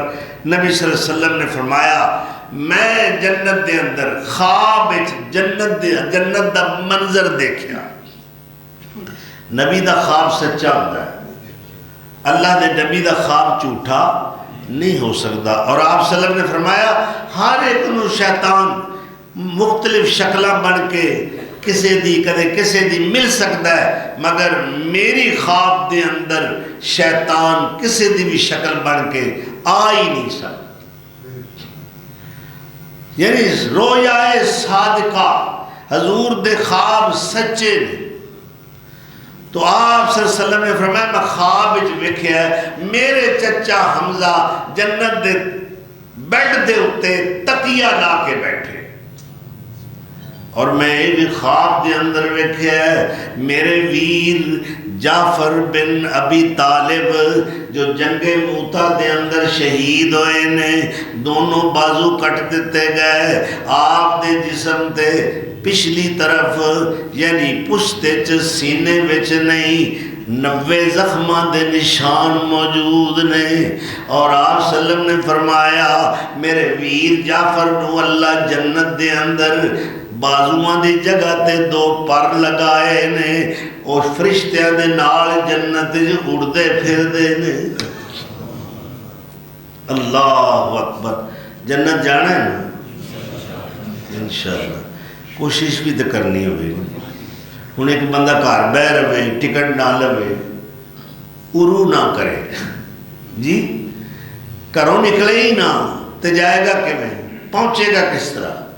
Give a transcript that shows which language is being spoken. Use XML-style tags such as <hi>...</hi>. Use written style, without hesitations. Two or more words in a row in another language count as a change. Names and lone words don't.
<pa>نبی</pa> <ar>صلی اللہ علیہ وسلم</ar> <pa>نے فرمایا میں جنت دے اندر خواب جنت دا منظر دیکھیا۔ نبی دا خواب سچا ہوتا ہے، اللہ دے نبی دا خواب جھوٹا نہیں ہو سکتا۔ اور آپ</pa> <ar>صلی اللہ علیہ وسلم</ar> <pa>نے فرمایا ہر ایک نو شیطان مختلف شکلیں بن کے کسے دی کدے کسے دی مل سکتا ہے، مگر میری خواب دے اندر شیطان کسے دی بھی شکل بن کے آ ہی نہیں سکتا۔ یعنی رویا صادقہ، حضور دے خواب سچے نے۔ تو آپ</pa> <ar>صلی اللہ علیہ وسلم</ar> <pa>نے فرمایا میں خواب وچ ویکھیا ہے میرے چچا حمزہ جنت دے بیڈ دے اتے تکیہ لا کے بیٹھے، اور میں ایک خواب دے اندر ویکھیا ہے میرے ویر جعفر بن ابی طالب جو جنگ موتا دے اندر شہید ہوئے نے، دونوں بازو کٹ دیتے گئے، آپ دے جسم تے پچھلی طرف یعنی پشتے چ سینے وچ نہیں 90 زخماں دے نشان موجود نے۔ اور آپ</pa> <ar>صلی اللہ علیہ وسلم</ar> <pa>نے فرمایا میرے ویر جعفر نو اللہ جنت دے اندر بازوان دی جگہ تے 2 پر لگائے نے، وہ فرشتیاں دے نال جنت اڑدے پھردے نے.</pa> <ar>اللہ اکبر.</ar> <pa>جنت جانا ہے نا</pa> <ar>انشاءاللہ.</ar> <pa>کوشش بھی تو کرنی ہوئے. ہوں ایک بندہ گھر بہ رہے ٹکٹ نہ لوے ارو نہ کرے جی گھروں نکلے ہی نہ تو جائے گا کیویں پہنچے گا کس طرح.</pa>